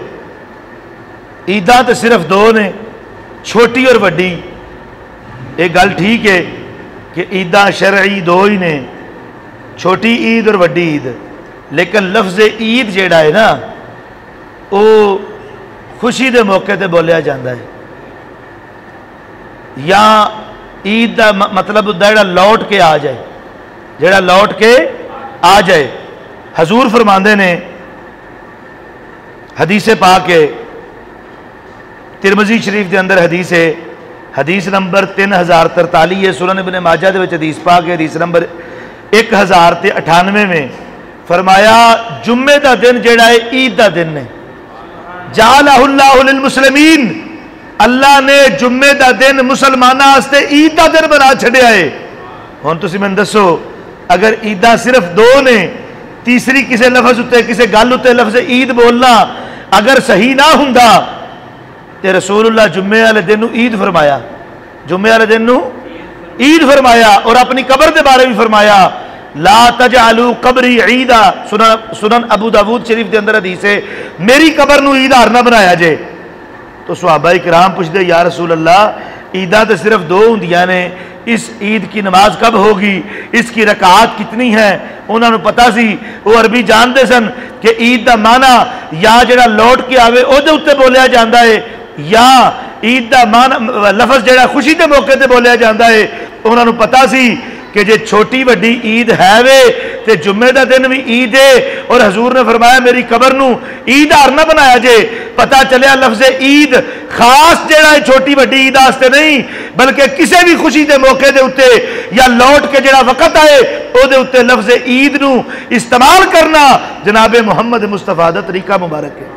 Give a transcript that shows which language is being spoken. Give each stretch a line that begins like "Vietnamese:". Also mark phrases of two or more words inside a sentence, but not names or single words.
Punjabi: عیداں تو صرف دو نے، چھوٹی اور وڈی. ایک گل ٹھیک ہے کہ عیداں شرعی دو ہی نے، چھوٹی عید اور وڈی عید، لیکن لفظ عید جیڑا ہے نا وہ خوشی دے موقع تے بولیا جاندہ ہے. یا عید دا مطلب جیڑا لوٹ کے آ جائے، جیڑا لوٹ کے آ جائے. حضور فرماندے نے حدیث پاک ہے، ترمذی شریف دے اندر حدیث ہے، حدیث نمبر 3043 ہے، سنن ابن ماجہ دے وچ حدیث پاک ہے، حدیث نمبر 1098 میں فرمایا جمعے دا دن جیڑا ہے عید دا دن ہے.
Arabic: جعلہ اللہ للمسلمین،
Punjabi: اللہ نے جمعے دا دن مسلمانہ واسطے عید دا دن بنا چھڑیا ہے. ہن تسی میں دسو اگر عیداں صرف دو نے، تیسری کسے لفظ اتے کسے گل اتے لفظ عید بولنا اگر صحیح نہ ہوندا تے رسول اللہ جمعے والے دن نو عید فرمایا، جمعے والے دن نو عید فرمایا. اور اپنی قبر دے بارے بھی فرمایا
Arabic: لا تجعلوا قبری عیدا،
Punjabi: سنن ابو داود شریف دے اندر حدیث ہے میری قبر نو عید ہار نہ بنایا جے. تو صحابہ کرام پوچھتے یا رسول اللہ عیداں تو صرف دو ہوندیاں نے،
Urdu: اس عید کی نماز کب ہوگی، اس کی رکعات کتنی ہیں؟
Punjabi: انہوں نے پتا سی، وہ عربی جانتے سن کہ عید دا معنی یا جڑا لوٹ کے آوے او دے اتے بولیا جاندہ ہے، یا عید دا معنی لفظ جڑا خوشی دے موقع تے بولیا جاندہ ہے. انہوں نے پتا سی کہ جے چھوٹی وڈی عید ہے وے تے جمعے دا دن بھی عید ہے، اور حضور نے فرمایا میری قبر نو عید ہار نہ بنایا جے. پتا چلیا لفظ عید خاص جڑا ہے چھوٹی وڈی عید واسطے نہیں، بلکہ کسی بھی خوشی دے موقع دے اتے یا لوٹ کے جڑا وقت آئے او دے اتے لفظ عید نو استعمال کرنا جناب محمد مصطفیٰ دا طریقہ مبارک ہے.